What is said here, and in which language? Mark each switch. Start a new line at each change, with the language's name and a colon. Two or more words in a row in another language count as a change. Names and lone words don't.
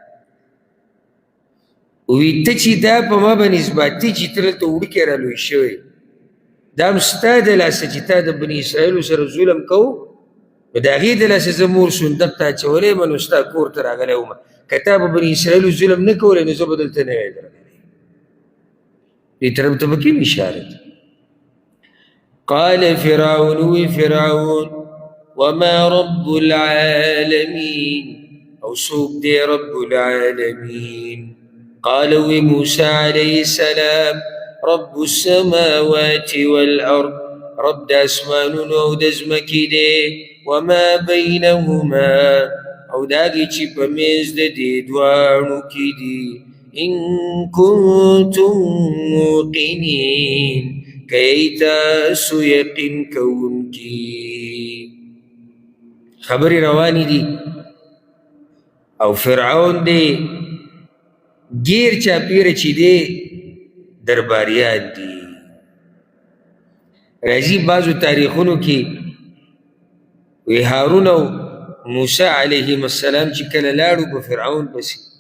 Pashto: وی ته چې دا په ما باندې اثباتي چې ته دلته وړوکی را لوی شوی دا هم ستا د لاسه چې تا د بني اسرائیلو سره ظلم کوو نو د هغې د لاسه زه مور صندوق ته اچولی یم نو ستا کور ته راغلی وم که تا په بني اسرائیلو ظلم نه کولی نو زه به دلته نه وی درغلی دې طرف ته به کوم اشاره ده
Arabic: قال فرعون وفرعون وما رب العالمين
Pashto: او څوک دی
Arabic: رب العالمين قال موسى عليه السلام رب السماوات والأرض
Pashto: رب د اسمانونو او د ځمکې دی
Arabic: وما بينهما
Pashto: او داږي چې په منځ د دې دواړو کې دي
Arabic: ان كنتم موقنين
Pashto: کی تاسو یقین کوونکي خبرې روانې دي او فرعون دی گیر چاپیره چې دی درباریان دي راځي بعضو تاریخونو کې وی هارون او موسی
Arabic: علیهم السلام
Pashto: چې کله لاړو په فرعون پسې